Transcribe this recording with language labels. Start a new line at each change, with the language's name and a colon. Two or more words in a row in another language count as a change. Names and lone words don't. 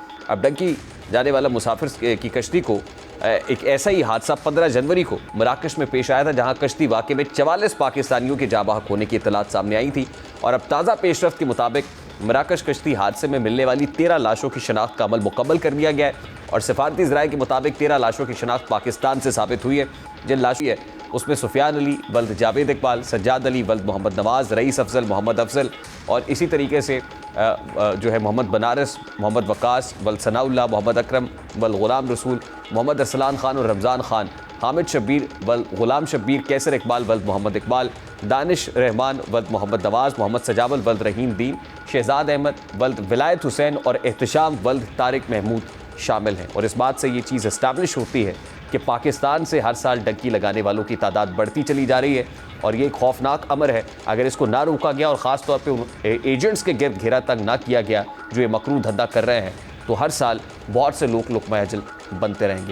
Urdu: اب ڈنکی جانے والا مسافر کی کشتی کو ایک ایسا ہی حادثہ 15 جنوری کو مراکش میں پیش آیا تھا، جہاں کشتی واقعے میں 44 پاکستانیوں کے جاں بحق ہونے کی اطلاعات سامنے آئی تھی اور اب تازہ پیش رفت کے مطابق مراکش کشتی حادثے میں ملنے والی 13 لاشوں کی شناخت کا عمل مکمل کر لیا گیا ہے اور سفارتی ذرائع کے مطابق 13 لاشوں کی شناخت پاکستان سے ثابت ہوئی ہے. جن لاشیں ہے اس میں سفیان علی ولد جاوید اقبال، سجاد علی ولد محمد نواز، رئیس افضل محمد افضل اور اسی طریقے سے جو ہے محمد بنارس، محمد وقاص ولد ثناء اللہ، محمد اکرم ولد غلام رسول، محمد ارسلان خان اور رمضان خان، حامد شبیر ولد غلام شبیر، قیصر اقبال ولد محمد اقبال، دانش رحمان ولد محمد نواز، محمد سجاول ولد رحیم دین، شہزاد احمد ولد ولایت حسین اور احتشام ولد طارق محمود شامل ہیں. اور اس بات سے یہ چیز اسٹیبلش ہوتی ہے کہ پاکستان سے ہر سال ڈنکی لگانے والوں کی تعداد بڑھتی چلی جا رہی ہے اور یہ ایک خوفناک امر ہے. اگر اس کو نہ روکا گیا اور خاص طور پہ ان ایجنٹس کے گرد گھیرا تنگ نہ کیا گیا جو یہ مکروہ دھندا کر رہے ہیں، تو ہر سال بہت سے لوگ لقمہ اجل بنتے رہیں گے.